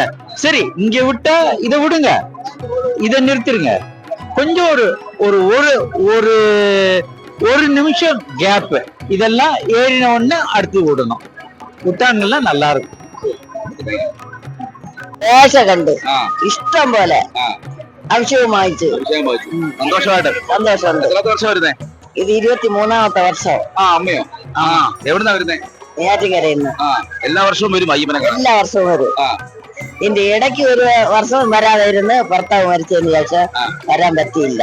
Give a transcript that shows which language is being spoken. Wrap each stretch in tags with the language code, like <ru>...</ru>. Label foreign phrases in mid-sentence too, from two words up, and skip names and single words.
<ta>சரி, இங்க விட்டா இதை விடுங்க, இதை நிறுத்திருங்க. கொஞ்சம் ஒரு ஒரு ஒரு ஒரு நிமிஷம் கேப், இதெல்லாம் ஏறின உடனே அடுத்து விடணும். விட்டாங்கன்னா நல்லா இருக்கும்.</ta> <ml>ദോശ കണ്ട് ഇഷ്ടം പോലെ അഭിഷേകം വാങ്ങിച്ചു. സന്തോഷമായിട്ട്. സന്തോഷമുണ്ട്. എത്ര വർഷം വരുന്നേ? ഇത് 23ാമത്തെ വർഷം. അമ്മയോ? എവിടുന്നാ വരുന്നേ? നെയ്യാറ്റിൻകരയിൽ. എല്ലാ വർഷവും വരും അയ്യപ്പനെ കാണാൻ? എല്ലാ വർഷവും വരും. ഇതിന്റെ ഇടയ്ക്ക് ഒരു വർഷം വരാതെ ഇരുന്ന് ഭർത്താവ് മരിച്ചതിന് ശേഷം വരാൻ പറ്റിയില്ല.</ml>